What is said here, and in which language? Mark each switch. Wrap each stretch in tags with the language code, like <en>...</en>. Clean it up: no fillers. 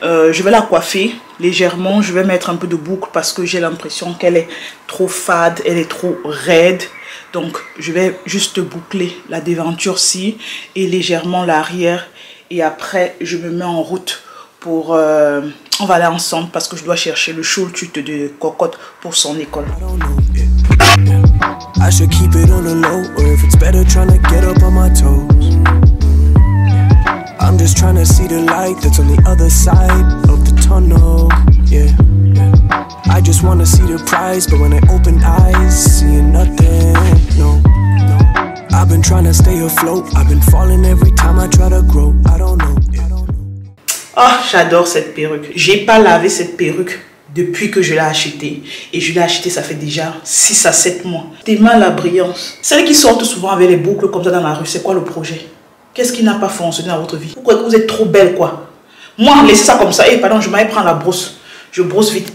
<fr>Je vais la coiffer légèrement. Je vais mettre un peu de boucle parce que j'ai l'impression qu'elle est trop fade, elle est trop raide. Donc je vais juste boucler la déventure-ci et légèrement l'arrière. Et après je me mets en route pour... on va aller ensemble parce que je dois chercher le chouchut de Cocotte pour son école.</fr> <en>I should keep it on the low, or if it's better trying to get up on my toes. I'm just trying to see the light that's on the other side of the tunnel. Yeah, I just want to see the prize, but when I open eyes, seeing nothing. No, I've been trying to stay afloat. I've been falling every time I try to grow. I don't know.</en> <fr>Oh, j'adore cette perruque. J'ai pas lavé cette perruque depuis que je l'ai acheté. Et je l'ai acheté, ça fait déjà 6 à 7 mois. Tellement la brillance. Celles qui sortent souvent avec les boucles comme ça dans la rue, c'est quoi le projet? Qu'est-ce qui n'a pas fonctionné dans votre vie? Pourquoi vous êtes trop belle, quoi? Moi, laissez ça comme ça. Et pardon, je m'allais prendre la brosse. Je brosse vite.</fr>